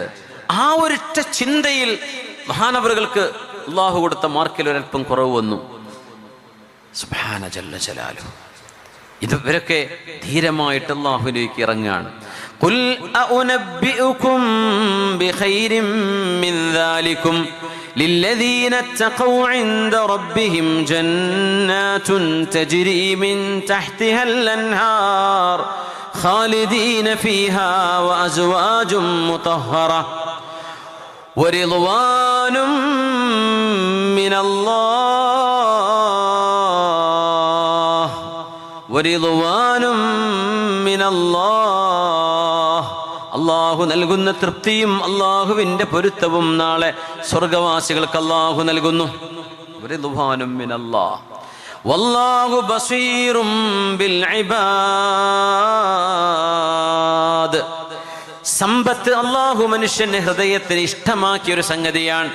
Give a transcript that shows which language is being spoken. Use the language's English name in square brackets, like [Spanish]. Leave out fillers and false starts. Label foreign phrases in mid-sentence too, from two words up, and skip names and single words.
[Malayalam] ആ ഒരൊറ്റ ചിന്തയിൽ മഹാനവറുകൾക്ക് അള്ളാഹു കൊടുത്ത മാർക്കിൽ ഒരൽപ്പം കുറവ് വന്നു. [Arabic] سبحانه جل جلاله. [Malayalam] ഇവരൊക്കെ ധീരമായിട്ട് അള്ളാഹുവിലേക്ക് ഇറങ്ങാണ്. [Arabic] قل أؤنبئكم بخير من ذلكم للذين اتقوا عند ربهم جنات تجري من تحتها الأنهار خالدين فيها وأزواج مطهرة ورضوان من الله ورضوان من الله. [Malayalam] അള്ളാഹു നൽകുന്ന തൃപ്തിയും അള്ളാഹുവിൻ്റെ പൊരുത്തവും നാളെ സ്വർഗവാസികൾക്ക് അള്ളാഹു നൽകുന്നു. [Arabic] رضوان من الله والله بصير بالعباد. [Malayalam] സമ്പത്ത് അള്ളാഹു മനുഷ്യന്റെ ഹൃദയത്തിന് ഇഷ്ടമാക്കിയൊരു സംഗതിയാണ്.